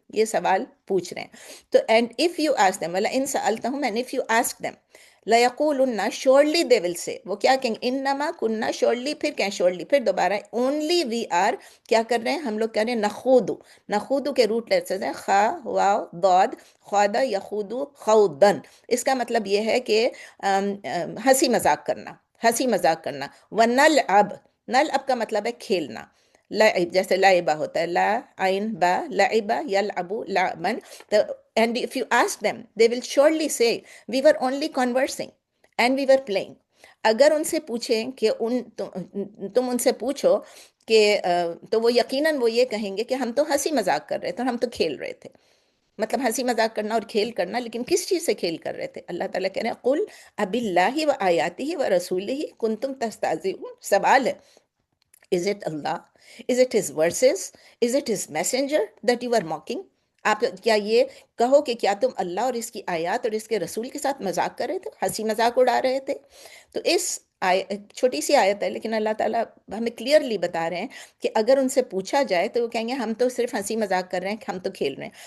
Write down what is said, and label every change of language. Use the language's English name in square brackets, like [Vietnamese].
[Urdu] یہ سوال پوچھ رہے ہیں. تو [English] and if you ask them، [Arabic] وَلَئِن سَأَلْتَهُمْ، [Urdu] and if you ask them، [Arabic] لَيَقُولُنَّ، [English] surely they will say، [Urdu] وہ کیا کہیں گے؟ [Arabic] إِنَّمَا كُنَّا، [Urdu] surely، پھر کہیں surely، پھر دوبارہ [English] only we are، [Urdu] کیا کر رہے ہیں ہم لوگ؟ کہہ رہے ہیں نخوض کے روٹ لیٹرز ہیں خا، واو، ضاد، خوادہ، یخوض، خوضن. اس کا مطلب یہ ہے کہ ہنسی مذاق کرنا، ہنسی مذاق کرنا. وَنَلْعَب، نلعب کا مطلب ہے کھیلنا. لعب جیسے لعبہ ہوتا ہے، لا عین با، [Arabic] لعبہ یلعبو لعبن. [English] And if you ask them they will surely say we were only conversing and we were playing. [Urdu] اگر ان سے پوچھیں کہ تم ان سے پوچھو کہ تو وہ یقیناً وہ یہ کہیں گے کہ ہم تو ہنسی مذاق کر رہے تھے اور ہم تو کھیل رہے تھے. مطلب ہنسی مذاق کرنا اور کھیل کرنا، لیکن کس چیز سے کھیل کر رہے تھے؟ اللہ تعالیٰ کہہ رہے ہیں [Arabic] قُلْ أَبِاللَّهِ وَآيَاتِهِ وَرَسُولِهِ كُنْتُمْ تَسْتَهْزِئُونَ. [Urdu] سوال ہے، [English] is it Allah? Is it his verses? Is it his messenger that you are mocking? [Urdu] آپ کیا یہ کہو کہ کیا تم اللہ اور اس کی آیات اور اس کے رسول کے ساتھ مذاق کر رہے تھے، ہنسی مذاق اڑا رہے تھے؟ تو اس چھوٹی سی آیت ہے، لیکن اللہ تعالیٰ ہمیں کلیئرلی بتا رہے ہیں کہ اگر ان سے پوچھا جائے تو وہ کہیں گے ہم تو صرف ہنسی مذاق کر رہے ہیں، ہم تو کھیل رہے ہیں.